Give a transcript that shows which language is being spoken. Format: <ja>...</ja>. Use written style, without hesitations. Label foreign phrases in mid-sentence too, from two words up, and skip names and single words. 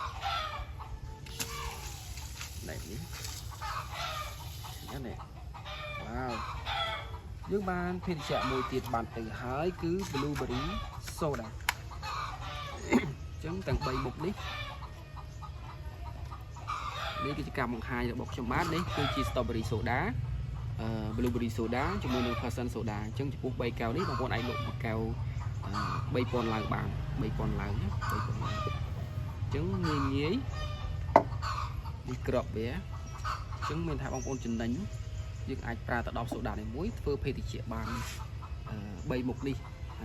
<km>នេះនេះវ៉ាវយើងបានភេទជ្ជៈមួយទៀតបានទៅហើយគឺ</km> <en>blueberry soda</en> <km>អញ្ចឹងទាំង3មុខនេះ គឺជាការបង្ហាញរបស់ខ្ញុំបាទនេះគឺជា</km> <en>strawberry soda blueberry soda</en> <km>ជាមួយនឹង</km> <en>passion soda</en> <km>អញ្ចឹងចំពោះ3កែវនេះបងប្អូនអាចលក់មួយកែវ 3000 ឡើងបាន 3000 ឡើងណា 3000 ឡើងអញ្ចឹ ងងាយនេះក្របវាអញ្ចឹងមានថាបងប្អូនចំណេញយើងអាចប្រើទៅ10សូដានេះមួយធ្វើភេទជ្ជៈបាន3មុខនេះអា</km>